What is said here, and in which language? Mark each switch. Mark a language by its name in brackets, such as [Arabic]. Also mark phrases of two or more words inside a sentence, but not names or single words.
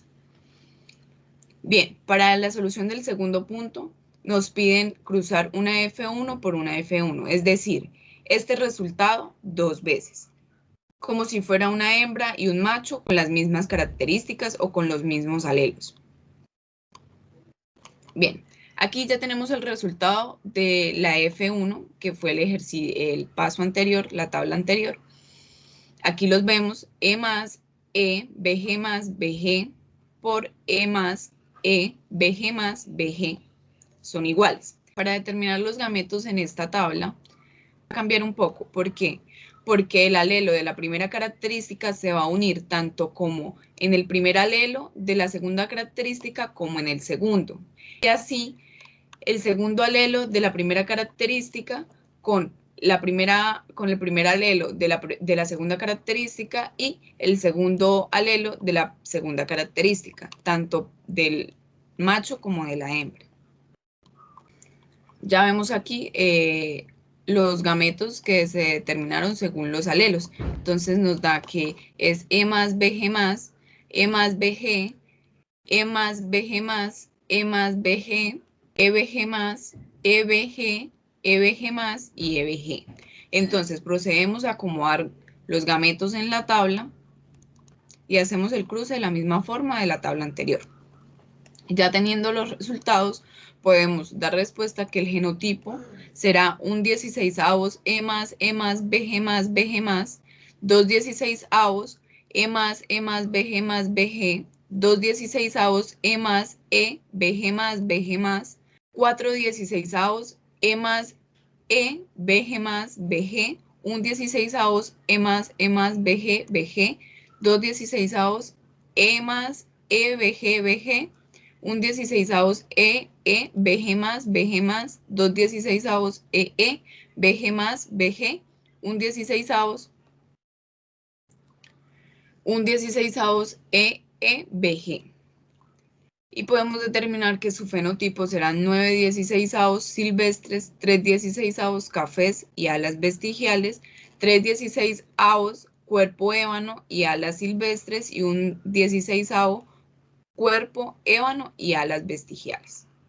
[Spanish] Bien, para la solución del segundo punto, nos piden cruzar una F1 por una F1, es decir, este resultado dos veces, como si fuera una hembra y un macho con las mismas características o con los mismos alelos. Bien, aquí ya tenemos el resultado de la F1, que fue el paso anterior, la tabla anterior. Aquí los vemos: E+, E, BG+, BG por E+, E, BG+, BG son iguales. Para determinar los gametos en esta tabla, va a cambiar un poco. ¿Por qué? Porque el alelo de la primera característica se va a unir tanto como en el primer alelo de la segunda característica como en el segundo. Y así, el segundo alelo de la primera característica con el primer alelo de la segunda característica y el segundo alelo de la segunda característica, tanto del macho como de la hembra. Ya vemos aquí los gametos que se determinaron según los alelos. Entonces nos da que es E+, BG+, E+, BG, E+, BG+, E+, BG, EBG+, EBG, EBG+, y EBG. Entonces procedemos a acomodar los gametos en la tabla y hacemos el cruce de la misma forma de la tabla anterior. Ya teniendo los resultados, podemos dar respuesta que el genotipo será un 16avos E+, E+, BG+, BG+, 2/16avos E+, E+, BG+, BG, 2/16avos E+, E, BG+, BG+, 4/16avos E+, E, BG+, BG, 1/16avos E+, E+, BG, BG, 2/16avos E+, E, BG, BG, 1/16avos E, E, BG+, BG+, 2/16avos E, E, BG+, BG, 1/16avos E, E, BG. Y podemos determinar que su fenotipo serán 9/16 silvestres, 3/16 cafés y alas vestigiales, 3/16 cuerpo ébano y alas silvestres y un 16 cuerpo ébano y alas vestigiales.